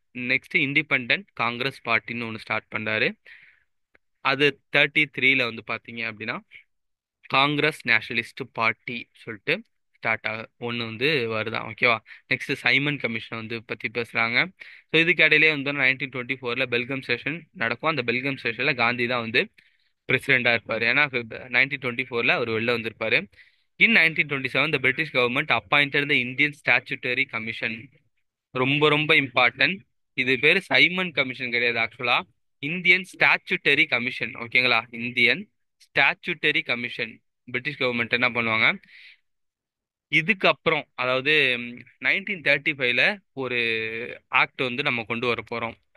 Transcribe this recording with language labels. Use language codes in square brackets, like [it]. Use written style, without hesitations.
[ta] Next independent Congress பார்ட்டின்னு ஒன்று start பண்ணாரு. அது 33ல வந்து பார்த்தீங்க அப்படின்னா காங்கிரஸ் நேஷனலிஸ்ட் பார்ட்டி சொல்லிட்டு ஸ்டார்ட் ஆக ஒன்று வந்து வருதான். ஓகேவா? நெக்ஸ்ட் சைமன் கமிஷன் வந்து பற்றி பேசுகிறாங்க. ஸோ இதுக்கு இடையிலே வந்து 1924ல் பெல்கம் செஷன் நடக்கும். அந்த பெல்கம் செஷனில் காந்தி தான் வந்து பிரசிடெண்டாக இருப்பார். ஏன்னா 1924ல் அவர் வெளில வந்திருப்பாரு. [en] In 1927 the British government appointed the Indian Statutory Commission. [ta] ரொம்ப ரொம்ப இம்பார்ட்டன்ட். இது பேர் சைமன் கமிஷன் கிடையாது, ஆக்சுவலா இந்தியன் ஸ்டாச்சுட்டரி கமிஷன். ஓகேங்களா? Indian statutory commission. British government என்ன பண்ணுவாங்க, இதுக்கப்புறம் அதாவது 1935ல ஒரு ஆக்ட் வந்து நம்ம கொண்டு வர போறோம்.